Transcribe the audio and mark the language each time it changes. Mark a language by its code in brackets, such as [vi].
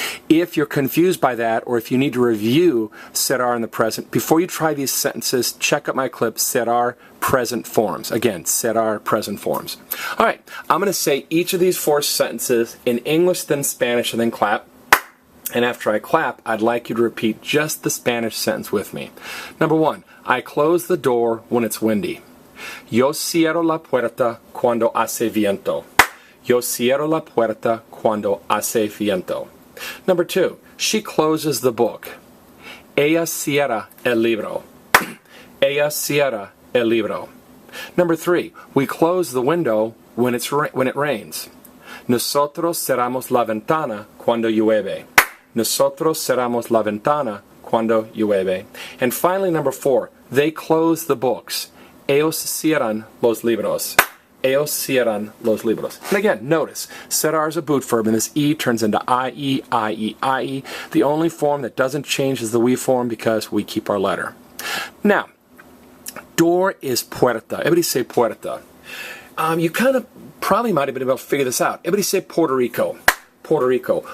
[en] If you're confused by that, or if you need to review cerrar in the present, before you try these sentences, check out my clip, cerrar present forms. Again, cerrar present forms. All right, I'm going to say each of these four sentences in English, then Spanish, and then clap. And after I clap, I'd like you to repeat just the Spanish sentence with me. Number one, I close the door when it's windy. [es] Yo cierro la puerta cuando hace viento. Yo cierro la puerta cuando hace viento. [en] Number two, she closes the book. [es] Ella cierra el libro. Ella cierra el libro. [en] Number three, we close the window when it rains. [es] Nosotros cerramos la ventana cuando llueve. Nosotros cerramos la ventana cuando llueve. [en] And finally, number four, they close the books. [es] Ellos cierran los libros. Ellos cierran los libros. [en] And again, notice, cerrar is a boot verb, and this E turns into IE, IE, IE. The only form that doesn't change is the we form because we keep our letter. Now, door is puerta. Everybody say puerta. You kind of probably might have been able to figure this out. Everybody say Puerto Rico. Puerto Rico.